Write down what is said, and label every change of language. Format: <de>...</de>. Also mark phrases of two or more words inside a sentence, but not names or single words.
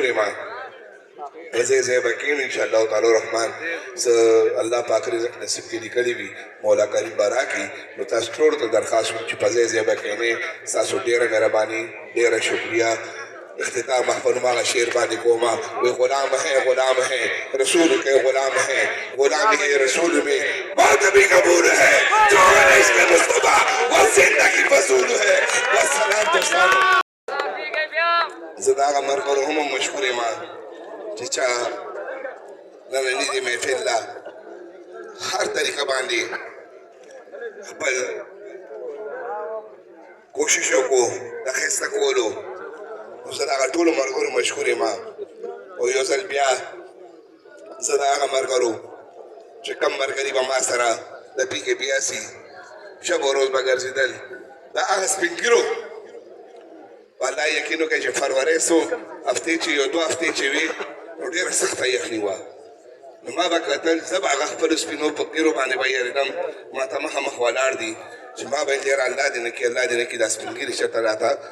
<ps>یم ځای ځای به کښېنو</ps> <ar>انشاءالله تعالی</ar> <ps>رحمان زه الله پاک رزق نصیب کې لیکلی وي مولا کریم به راکړي نو تاسو ټولو ته درخواست کوم چې په ځای ځای به کښېنئ ستاسو ډېره مهرباني ډېره شکریه اختتام محفل ماغا شیر باندې کوما وی</ps> <ur>غلام ہے رسول کے غلام ہے غلامی ہے رسول میں موت بھی قبول ہے جو ہے عشق مصطفیٰ وہ زندگی فضول ہے</ur> <ps>والسلام دوستانو زه د هغه ملګرو هم مشکور یم چې چا ننني دې محفل له هر طریقه باندې خپل کوشش وکړو د ښایسته کولو زه د هغه ټولو ملګرو مشکور یم او یو ځل بیا زه د هغه ملګرو چې کوم ملګري به ما سره د پي کې بیاسي شب و روز به ګرځېدل د هغه سپین ږیرو والله یقین وکړئ چې فروری څو هفتې چې یو دوه هفتې چې وي نو ډېره سخته یخني وه نو ما به کتل زه به هغه خپلو سپینو په ږیرو باندې به یېرېدم ما ته مخامخ ولاړ دي چې ما به یې الله دې نه کړي الله دې نه کړي دا سپین ږیري چېرته راته</ps>